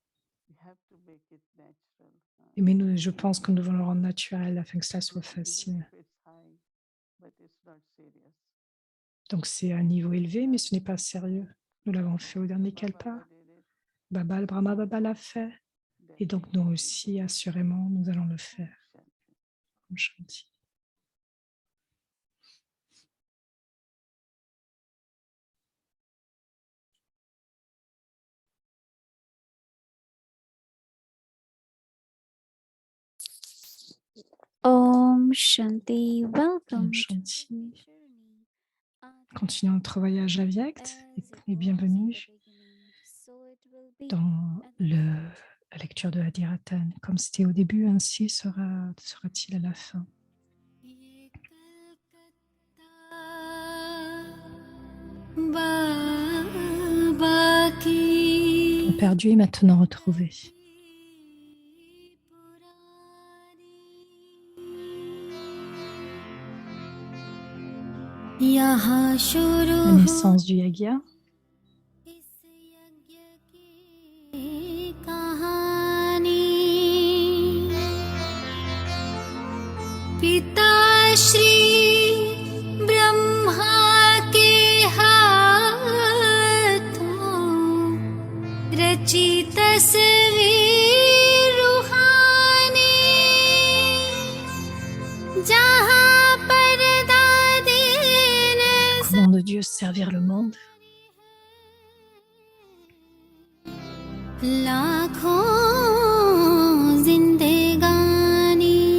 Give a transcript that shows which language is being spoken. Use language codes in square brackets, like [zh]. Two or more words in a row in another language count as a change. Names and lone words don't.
[fr] Mais je pense que nous devons le rendre naturel afin que cela soit facile. Donc c'est un niveau élevé, mais ce n'est pas sérieux. Nous l'avons fait au dernier Kalpa. Baba, Brahma Baba l'a fait. Et donc nous aussi, assurément, nous allons le faire. Shanti. [hi] Om Shanti, welcome. Om Shanti. [fr] Continuons notre voyage avyakt et bienvenue dans la lecture de Adiratan. Comme c'était au début, ainsi sera-t-il à la fin. Le perdu est maintenant retrouvé. La naissance du Yagya. [hi] पिता श्री ब्रह्मा के हाथों रची तस्वीर रूहानी जहाँ पर दादी ने [fr] Comment de Dieu servir le monde. [hi] लाखों जिंदगानी